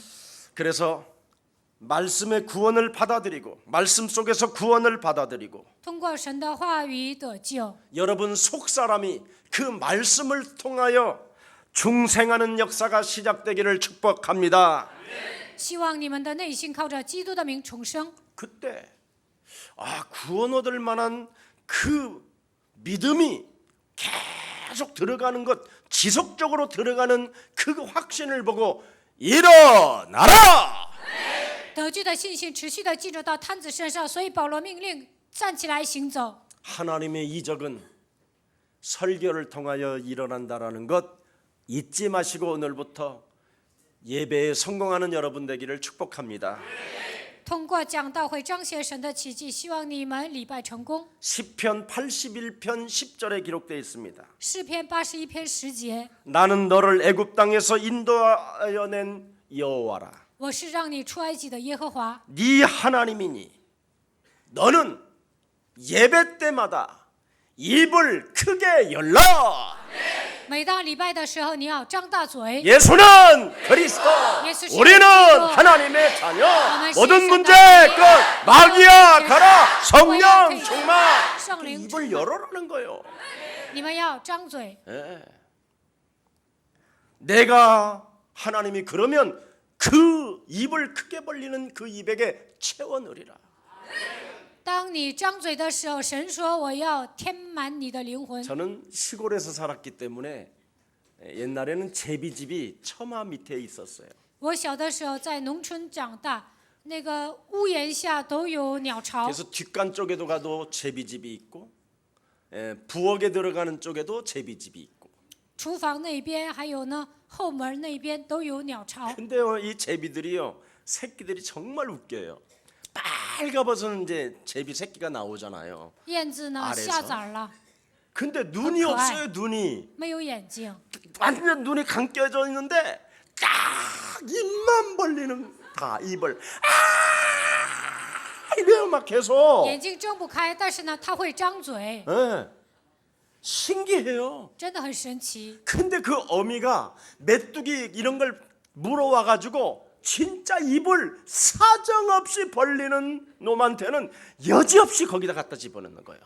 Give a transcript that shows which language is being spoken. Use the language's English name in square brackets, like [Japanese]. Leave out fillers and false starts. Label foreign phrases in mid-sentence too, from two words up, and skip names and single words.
[Korean] 그래서 말씀의 구원을 받아들이고 말씀 속에서 구원을 받아들이고 [Chinese] 通过神的话语得救。 [Korean] 여러분 속사람이 그 말씀을 통하여 중생하는 역사가 시작되기를 축복합니다. [Chinese] 希望你们的内心靠着基督的名重生。 [Korean] 그때 구원 얻을 만한 그 믿음이 계속 들어가는 것, 지속적으로 들어가는 그 확신을 보고 일어나라! [Chinese] 得救的信心持续的进入到探子身上，所以保罗命令站起来行走。 [Korean] 하나님의 이적은 설교를 통하여 일어난다라는 것 잊지 마시고 오늘부터 예배에 성공하는 여러분 되기를 축복합니다. [Chinese] 通过讲道会彰显神的奇迹，希望你们礼拜成功。 [Korean] 시편 81편 10절에 기록되어 있습니다. [Chinese] 诗篇81篇10节， [Korean] 나는 너를 애굽 땅에서 인도하여 낸 여호와라. [Chinese] 我是让你出埃及的耶和华， [Korean] 네 하나님이니 너는 예배 때마다 입을 크게 열라. [Chinese] 每当礼拜的时候，你要张大嘴。 [Korean] 예수는 그리스도, 우리는 하나님의 자녀. 모든 문제 끝. 마귀야 가라. 성령 충만. 그 입을 열어라는 거예요. [Chinese] 你们要张嘴。 [Korean] 예. 내가 하나님이 그러면 그 입을 크게 벌리는 그 입에게 채워 넣으리라. [Chinese] 当你张嘴的时候，神说：“我要填满你的灵魂。” [Korean] 저는 시골에서 살았기 때문에 옛날에는 제비집이 처마 밑에 있었어요. [Chinese] 我小的时候在农村长大，那个屋檐下都有鸟巢。 [Korean] 그래서 뒷간 쪽에도 가도 제비집이 있고, 부엌에 들어가는 쪽에도 제비집이 있고. [Chinese] 厨房那边还有呢，后门那边都有鸟巢。 [Korean] 근데요, 이 제비들이요, 새끼들이 정말 웃겨요. 빨가벗은 이제 제비 새끼가 나오잖아요. [Chinese] 燕子呢 [Korean] 아래서 [Chinese] 下崽了， [Korean] 근데 눈이 그거 없어요, 눈이. [Chinese] 没有眼睛， [Korean] 완전 눈이 감겨져 있는데 딱 입만 벌리는 다 입을 이래요 막 계속. [Chinese] 眼睛睁不开，但是呢，它会张嘴， [Korean] 예. 신기해요. [Chinese] 真的很神奇。 [Korean] 근데 그 어미가 메뚜기 이런 걸 물어와 가지고 진짜 입을 사정없이 벌리는 놈한테는 여지없이 거기다 갖다 집어넣는 거예요.